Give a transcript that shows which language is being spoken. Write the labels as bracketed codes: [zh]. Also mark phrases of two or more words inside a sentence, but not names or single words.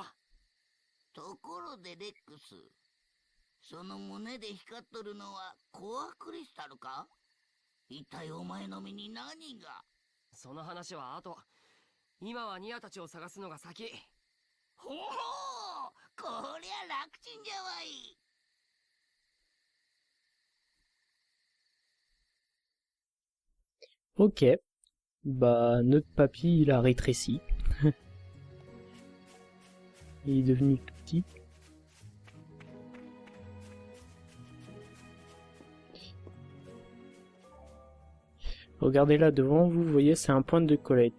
[ja] ところでレックス、その胸で光っとるのはコアクリスタルか？一体お前の身に何が？その話は後。今はニアたちを探すのが先。ほほう、こりゃ楽ちんじゃわい。 [fr] Ok, bah notre papy il a rétréci. Il est devenu tout petit. Regardez là devant vous, voyez c'est un point de collecte.